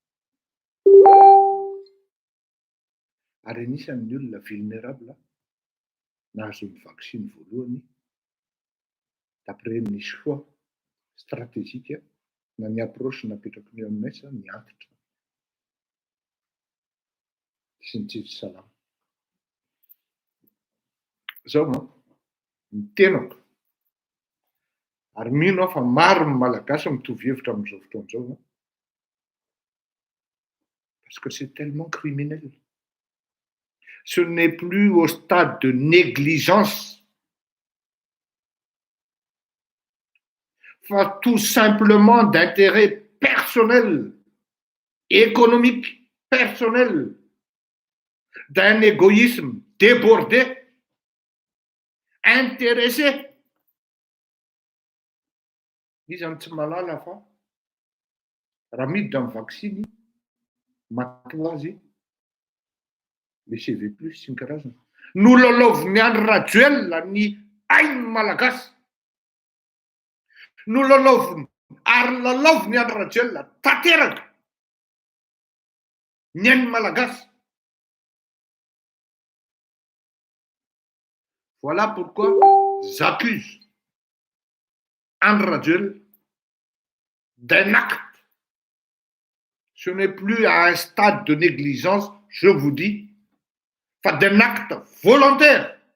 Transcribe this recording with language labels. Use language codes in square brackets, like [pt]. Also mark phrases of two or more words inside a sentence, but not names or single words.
[mg] Ary anisan'ny olona vulnérable nahazo ny vaccine voalohany d'après ny [fr] choix stratégique [mg] na ny approche napetraka ny aminay sa ny antitra sy ny tsitsy salama. Zao no ny tenako. Ary mino aho fa maro ny malagasy mitovy hevitra amin'izao fotoana izao. [fr] Parce que c'est tellement criminel. Ce n'est plus au stade de négligence. Enfin, tout simplement d'intérêt personnel, économique, personnel, d'un égoïsme débordé, intéressé. [mg] Izy any tsy malala fa raha miditra amin'ny vacciny matoa azy le CV plus sy ny karazana. Nololoviny Andry Rajoelina ny ainy malagasy. Nololoviny ary lalaoviny Andry Rajoelina tanteraka ny ainy malagasy. [fr] Voilà pourquoi j'accuse Andry Rajoelina d'un acte. Ce n'est plus à un stade de négligence, je vous dis, enfin d'un acte volontaire,